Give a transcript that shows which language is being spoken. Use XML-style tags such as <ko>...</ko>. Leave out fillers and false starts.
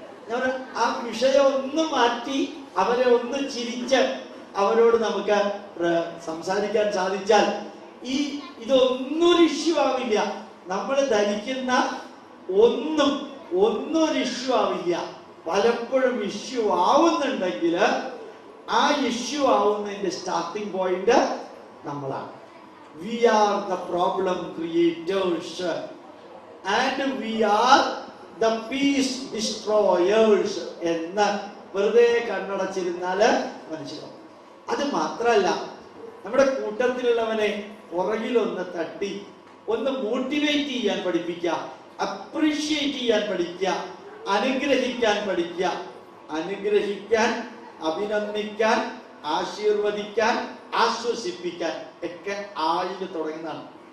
<ml>ഞാൻ ആ വിഷയം ഒന്ന് മാറ്റി അവരെ ഒന്ന് ചിരിച്ച് അവരോട് നമുക്ക് സംസാരിക്കാൻ സാധിച്ചാൽ ഇതൊന്നും ഒരു ഇഷ്യൂ ആവില്ല. നമ്മൾ ധരിക്കുന്ന ഒന്നും ഒരു ഇഷ്യൂ ആവില്ല. പലപ്പോഴും ഇഷ്യൂ ആവുന്നുണ്ടെങ്കിൽ ആ ഇഷ്യൂ ആവുന്നതിന്റെ സ്റ്റാർട്ടിംഗ് പോയിന്റ് നമ്മളാണ്.</ml> <en>We are the problem creators and we are the peace destroyers</en> <ml>എന്ന് വെറുതെ കണ്ണടച്ചിരുന്നാല് മനസ്സിലാവും. അത് മാത്രല്ല, നമ്മുടെ കൂട്ടത്തിലുള്ളവനെ പുറകിലൊന്ന് തട്ടി ഒന്ന് മോട്ടിവേറ്റ് ചെയ്യാൻ പഠിപ്പിക്കുക, അപ്രീഷിയേറ്റ് ചെയ്യാൻ പഠിക്കുക, അനുഗ്രഹിക്കാൻ പഠിക്കുക. അനുഗ്രഹിക്കാൻ, അഭിനന്ദിക്കാൻ, ആശീർവദിക്കാൻ, ആശ്വസിപ്പിക്കാൻ ഒക്കെ ആയിൽ തുടങ്ങുന്നതാണ്.</ml>